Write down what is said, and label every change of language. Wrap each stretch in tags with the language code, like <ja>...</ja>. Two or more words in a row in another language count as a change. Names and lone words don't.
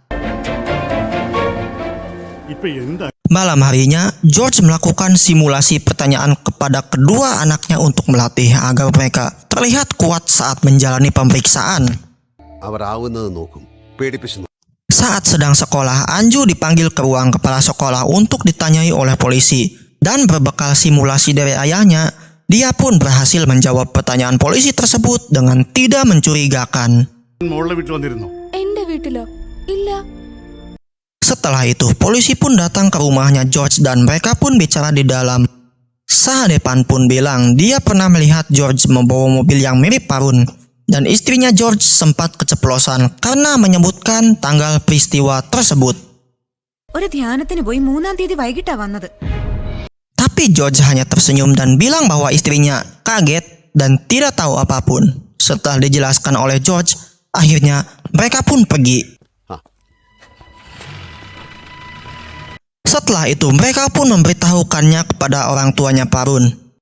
<id>Malam harinya, George melakukan simulasi pertanyaan kepada kedua anaknya untuk melatih agar mereka terlihat kuat saat menjalani pemeriksaan. Saat sedang sekolah, Anju dipanggil ke ruang kepala sekolah untuk ditanyai oleh polisi. Dan berbekal simulasi dari ayahnya, dia pun berhasil menjawab pertanyaan polisi tersebut dengan tidak mencurigakan.</id> <ml>എന്റെ വീട്ടിലോ? ഇല്ല.</ml> <id>Setelah itu, polisi pun datang ke rumahnya George dan mereka pun bicara di dalam. Sehadapan pun bilang dia pernah melihat George membawa mobil yang mirip Parun. Dan istrinya George sempat keceplosan karena menyebutkan tanggal peristiwa tersebut.</id> <ml>ഒരു ധ്യാനത്തിന് പോയി 3-ാം തീയതി വൈകിട്ടാ വന്നത്.</ml> <id>Tapi George hanya tersenyum dan bilang bahwa istrinya kaget dan tidak tahu apapun. Setelah dijelaskan oleh George, akhirnya mereka pun pergi. Setelah itu, mereka pun memberitahukannya kepada orang tuanya Parun.</id>